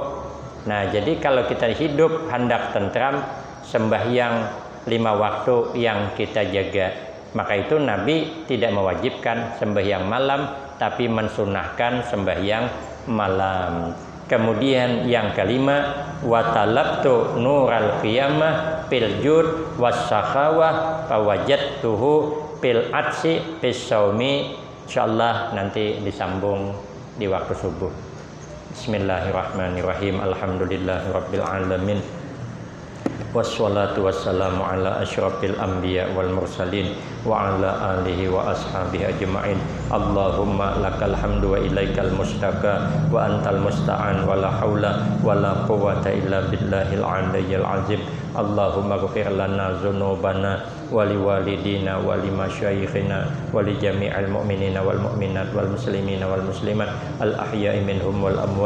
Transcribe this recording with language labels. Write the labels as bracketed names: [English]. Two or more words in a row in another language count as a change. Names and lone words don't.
[Indonesian] Nah, jadi kalau kita hidup hendak tentram, sembahyang 5 waktu yang kita jaga. Maka itu Nabi tidak mewajibkan sembahyang malam, tapi mensunahkan sembahyang malam. Kemudian yang kelima, [Arabic] وطلبت نور القيامة في الجود والسخاوة فوجدته في العطش في الصوم. [Indonesian] Insyaallah nanti disambung di waktu subuh. [Arabic] بسم الله الرحمن الرحيم. الحمد لله رب العالمين. والصلاة والسلام على أشرف الأنبياء والمرسلين وعلى آله وأصحابه أجمعين. اللهم لك الحمد وإليك المشتكى وأنت المستعان ولا حول ولا قوة إلا بالله العلي العظيم. اللهم اغفر لنا ذنوبنا ولوالدينا ولمشايخنا ولجميع المؤمنين والمؤمنات والمسلمين والمسلمات الأحياء منهم والأموات.